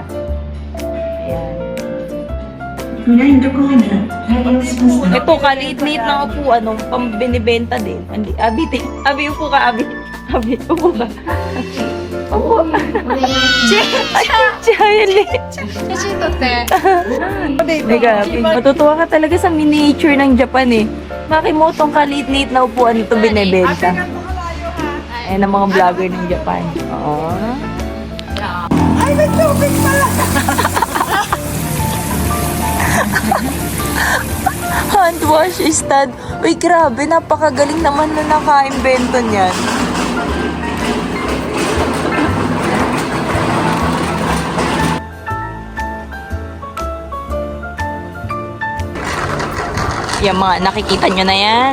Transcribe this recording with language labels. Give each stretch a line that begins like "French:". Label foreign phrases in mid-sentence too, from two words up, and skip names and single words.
Filipino: Ayan. Ito, kaliit-liit na upuan, no, pambinibenta din. Abi, upo ka, Abi. Abi, upo ka. Upo. Charlie.
Japanese: 写真撮って。
Filipino: Teka, matutuwa ka talaga sa miniature ng Japan eh. Makimotong kaliit-liit na upuan ito binibenta. Ayan ang mga vlogger ng Japan. Oo. Ay, may tubig pala!
English: Hand wash stand.
Filipino: Uy, grabe. Napakagaling naman na naka-invento niyan. Yung mga nakikita nyo na yan.